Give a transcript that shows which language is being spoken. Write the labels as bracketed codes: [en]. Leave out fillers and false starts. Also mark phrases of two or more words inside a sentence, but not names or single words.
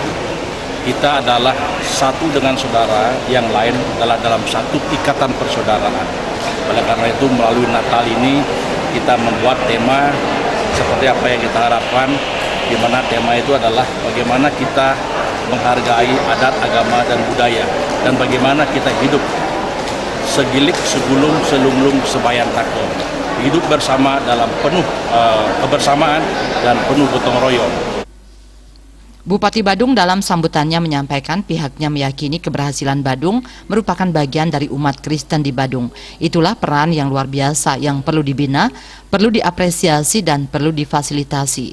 [id] Kita adalah satu dengan saudara yang lain adalah dalam satu ikatan persaudaraan. Oleh karena itu melalui Natal ini kita membuat tema seperti apa yang kita harapkan, di mana tema itu adalah bagaimana kita menghargai adat, agama, dan budaya, dan bagaimana kita hidup [ban] segilik, segulung, selunglung, sebayan takem. [id] Hidup bersama dalam penuh kebersamaan dan penuh gotong royong. Bupati Badung dalam sambutannya menyampaikan pihaknya meyakini keberhasilan Badung merupakan bagian dari umat Kristen di Badung. Itulah peran yang luar biasa yang perlu dibina, perlu diapresiasi, dan perlu difasilitasi.